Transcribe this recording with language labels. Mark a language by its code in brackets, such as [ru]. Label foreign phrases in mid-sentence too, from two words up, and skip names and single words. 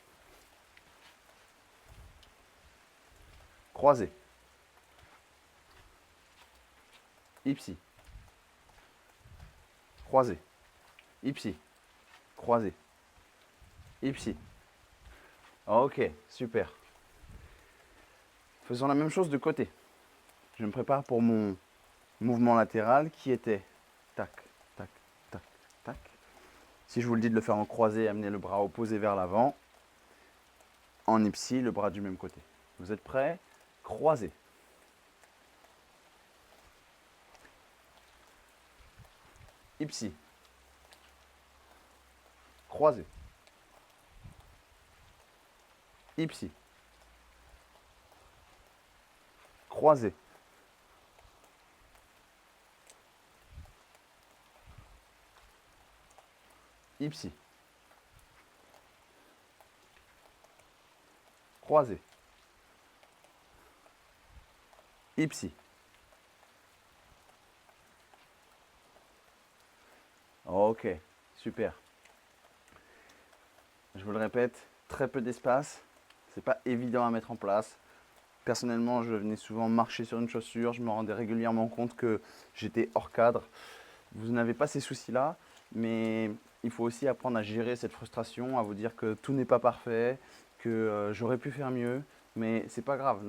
[fr] Croisé. Ipsi. Croisé. Ipsi. Croisé. Ipsi. Ok, super. Faisons la même chose de côté. Je me prépare pour mon mouvement latéral qui était tac, tac, tac, tac. Si je vous le dis de le faire en croisé, amenez le bras opposé vers l'avant. En ipsi, le bras du même côté. Vous êtes prêts? Croisé. Ipsi. Croisé. Ipsi. Croisé. Ipsi. Croisé. Ipsi. Ok, super. Je vous le répète, très peu d'espace. C'est pas évident à mettre en place. Personnellement, je venais souvent marcher sur une chaussure. Je me rendais régulièrement compte que j'étais hors cadre. Vous n'avez pas ces soucis-là, mais il faut aussi apprendre à gérer cette frustration, à vous dire que tout n'est pas parfait, que j'aurais pu faire mieux, mais c'est pas grave.